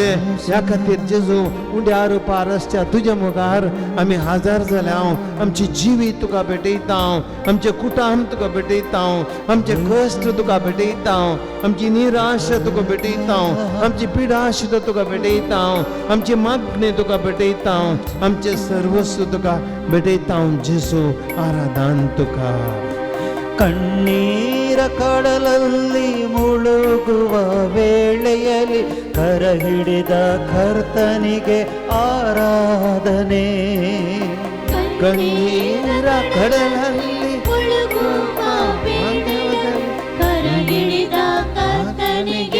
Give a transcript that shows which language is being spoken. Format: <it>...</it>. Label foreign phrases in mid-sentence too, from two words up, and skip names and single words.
<kok>ह्या खातीर जेजू उड्या रुपा रस्त्या तुज्या मुखार आमी हजर जाल्या आमची जिवी तुका भेटयता आमचे कुटुंब तुका भेटयता आमचे कश्ट तुका भेटयता आमची निराशा तुका भेटयता आमची पिडा सुद्धा तुका भेटयता आमची मागणी तुका भेटयता आमचे सर्वस्व तुका भेटयता जेजू आराधन तुका</kok> <kn>ಕಣ್ಣೀರ ಕಡಲಲ್ಲಿ ಮುಳುಗುವ ವೇಳೆಯಲ್ಲಿ ಕರ ಹಿಡಿದ ಕರ್ತನಿಗೆ ಆರಾಧನೆ ಕಣ್ಣೀರ ಕಡಲಲ್ಲಿ ಮುಳುಗುವ ವೇಳೆಯಲ್ಲಿ ಕರ ಹಿಡಿದ ಕರ್ತನಿಗೆ</kn>